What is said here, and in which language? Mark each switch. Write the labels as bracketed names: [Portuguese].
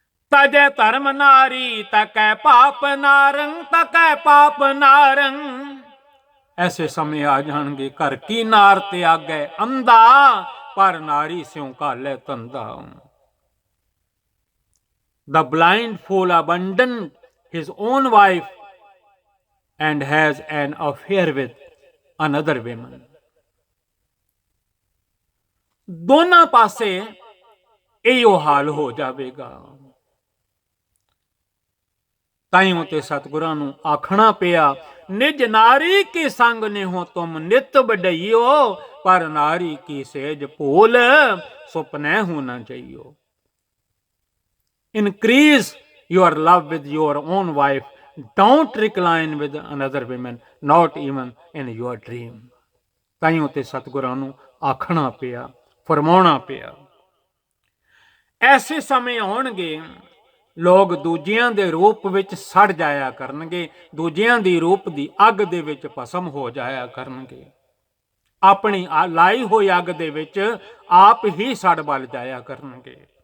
[Punjabi] ਤਜੈ ਧਰਮ ਨਾਰੀ ਤਕੈ ਪਾਪ ਨਾਰੰ, ਤਕੈ ਪਾਪ ਨਾਰੰ। ਐਸੇ ਸਮੇਂ ਆ ਜਾਣਗੇ, ਘਰ ਕੀ ਨਾਰ ਤੇ ਆਗੈ ਅੰਧਾ, ਪਰ ਨਾਰੀ ਸਿਉ ਘਾਲੈ ਧੰਦਾ। [English] The blind fool abandoned his own wife and has an affair with another woman. [Punjabi] ਦੋਨਾਂ ਪਾਸੇ ਇਹੋ ਹਾਲ ਹੋ ਜਾਵੇਗਾ। ਤਾਈਓ ਤੇ ਸਤਿਗੁਰਾਂ ਨੂੰ ਆਖਣਾ ਪਿਆ, ਨਿਜ ਨਾਰੀ ਕੀ ਸੰਗ ਨਿਹੋ ਤੁਮ ਨਿਤ ਵਡਈਓ, ਪਰ ਨਾਰੀ ਕੀ ਸੇਜ ਭੂਲ ਸੁਪਨੇ ਹੋ ਨਾ ਜਾਈਓ। [English] Increase your love with your own wife. Don't recline with another woman, not even in your dream. [Punjabi] ਤਾਈਓ ਤੇ ਸਤਿਗੁਰਾਂ ਨੂੰ ਆਖਣਾ ਪਿਆ, ਫਰਮਾਉਣਾ ਪਿਆ। ਐਸੇ ਸਮੇਂ ਆਉਣਗੇ, ਲੋਕ ਦੂਜਿਆਂ ਦੇ ਰੂਪ ਵਿੱਚ ਸੜ ਜਾਇਆ ਕਰਨਗੇ, ਦੂਜਿਆਂ ਦੀ ਰੂਪ ਦੀ ਅੱਗ ਦੇ ਵਿੱਚ ਭਸਮ ਹੋ ਜਾਇਆ ਕਰਨਗੇ, ਆਪਣੀ ਲਾਈ ਹੋਈ ਅੱਗ ਦੇ ਵਿੱਚ ਆਪ ਹੀ ਸੜ ਬਲ ਜਾਇਆ ਕਰਨਗੇ।